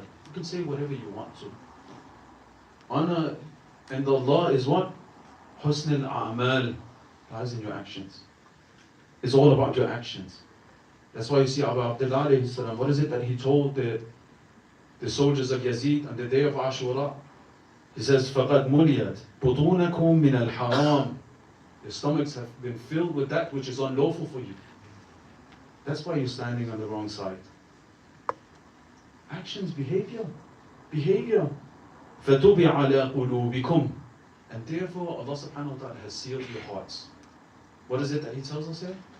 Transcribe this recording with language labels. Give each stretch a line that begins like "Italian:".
English: You can say whatever you want to. Honor and Allah is what? Husn al-a'mal lies in your actions. It's all about your actions. That's why you see Abu Abdullah alayhi salam, what is it that he told the soldiers of Yazid on the day of Ashura? He says,
Arabic: فَقَدْ مُلِيَتْ بُطُونَكُمْ مِنَ الْحَرَامِ.
English: Your stomachs have been filled with that which is unlawful for you. That's why you're standing on the wrong side. Actions, behavior. Behavior.
Arabic: فَتُبِعَ عَلَىٰ قُلُوبِكُمْ.
English: And therefore, Allah subhanahu wa ta'ala has sealed your hearts. What is it that He tells us here?